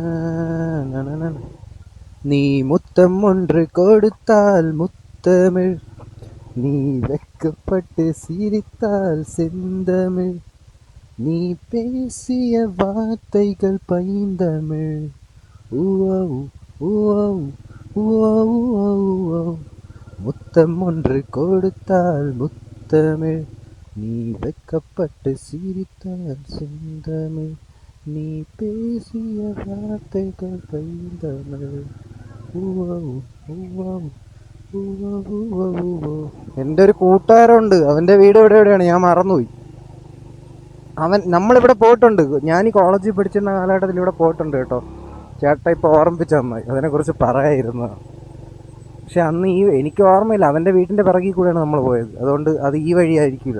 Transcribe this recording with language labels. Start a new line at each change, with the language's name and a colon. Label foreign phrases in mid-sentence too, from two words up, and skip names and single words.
Tamil: நீ முத்தம் ஒன்று கொடுத்தால் முத்தமிழ் நீ வெக்கப்பட்டு சிரித்தால் செந்தமிழ், நீ பேசிய வார்த்தைகள் பைந்தமிழ். ஊவா ஊவா ஊவா, முத்தம் ஒன்று கொடுத்தால் முத்தமிழ், நீ வெக்கப்பட்டு சிரித்தால் செந்தமிழ், நீ பேசிய வார்த்தைகள் பைந்தமிழ். ஊவா ஊவா ஊവോ ஊവോ ஊവോ.
Malayalam: എൻ്റെ ഒരു കൂട്ടുകാരുണ്ട്, അവൻ്റെ വീട് എവിടെയാണ് ഞാൻ മറന്നുപോയി. നമ്മളിവിടെ പോയിട്ടുണ്ട്, ഞാൻ ഈ കോളേജിൽ പഠിച്ചിരുന്ന കാലഘട്ടത്തിൽ ഇവിടെ പോയിട്ടുണ്ട് കേട്ടോ. ചേട്ടാ ഇപ്പോൾ ഓർമ്മിപ്പിച്ച നന്നായി, അതിനെക്കുറിച്ച് പറയായിരുന്നു. പക്ഷെ അന്ന് എനിക്ക് ഓർമ്മയില്ല, അവൻ്റെ വീട്ടിൻ്റെ പിറകിൽ കൂടെയാണ് നമ്മൾ പോയത്, അതുകൊണ്ട് അത് ഈ വഴിയായിരിക്കില്ല.